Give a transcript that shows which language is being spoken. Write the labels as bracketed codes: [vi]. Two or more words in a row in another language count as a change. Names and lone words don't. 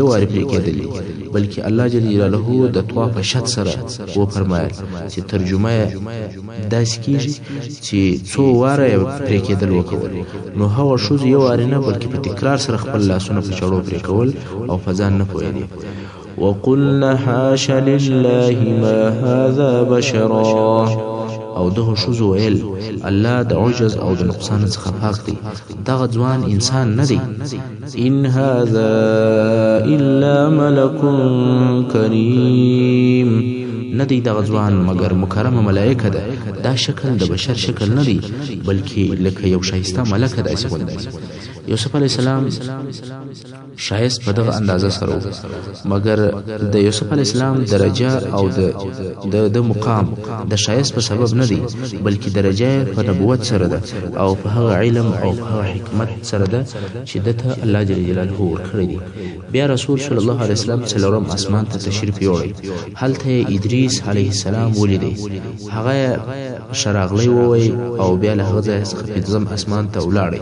[ps] وارې پرې کېدلی بلکې الله [ar] جل جلاله [ps] د طوا په شد سره وفرمایل چې ترجمه داسې کېږي چې څو واره پرې کېدل وکول نو هغه ښځو یو وارې نه بلکې په تکرار سره خپل لاسونه په چړو پرې کول او په ځان نه پوهېدې [ar] وقلنا حاش لله ما هذا بشرا [ps] او دغه ښځو ویل الله د عجز او د نقصان څخه پاک دی دغه ځوان انسان نه دی [ar] ان هذا الا ملک [ps] کریم نه دی دغه ځوان مګر مکرمه ملائکه ده دا شکل د بشر شکل نه دی بلکې لکه یو ښایسته ملکه داسې غوندې یوسف [ar] علیه السلام [ps] ښایست په دغه اندازه سره و مګر د یوسف [ar] علیه السلام [ps] درجه او د مقام د ښایست په سبب نه دی بلکې درجه په نبوت سره ده او په هغه علم او په هغه حکمت سره ده چې دته الله [ar] جل جلاله [ps] ورکړی دی بیا رسول [ar] صلی الله علیه وسلم [ps] څلورم اسمان ته تشریف یووړی هلته ادریس [ar] علیه السلام [ps] ولیدی هغه شراغلی ووی او بیا له هغه ځای څخه پنځم اسمان ته ولاړی.